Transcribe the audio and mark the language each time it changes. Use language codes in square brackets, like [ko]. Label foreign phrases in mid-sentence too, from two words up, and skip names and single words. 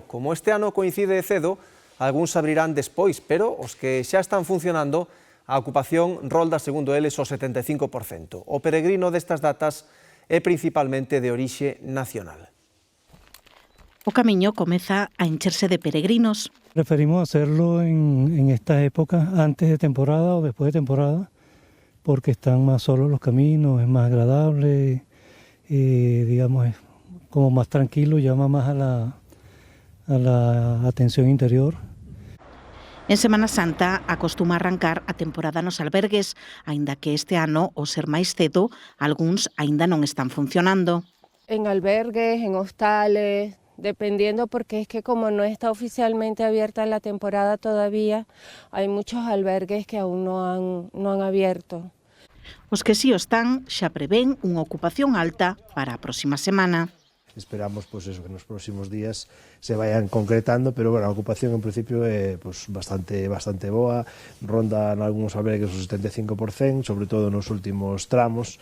[gl] Como este ano coincide cedo, algúns abrirán despois, pero os que xa están funcionando, a ocupación rolda, segundo eles, o 75%. O peregrino destas datas é principalmente de orixe nacional. O Camiño comeza a encherse de peregrinos. [es] Preferimos hacerlo en esta época, antes de temporada o después de temporada, porque están más solos los caminos, es más agradable, digamos, es como más tranquilo, llama más a la atención interior. [gl] En Semana Santa acostuma arrancar a temporada nos albergues, aínda que este ano, ao ser máis cedo, algúns aínda non están funcionando. [es] En albergues, en hostales, dependiendo, porque es que como no está oficialmente abierta la temporada todavía, hay muchos albergues que aún no han abierto. [gl] Os que si o están xa prevén unha ocupación alta para a próxima semana. [es] Esperamos pues eso, [gl] que nos próximos días [es] se vayan concretando, pero bueno, [gl] a ocupación en principio é pues, bastante boa, ronda en algúns albergues o 75%, sobre todo nos últimos tramos.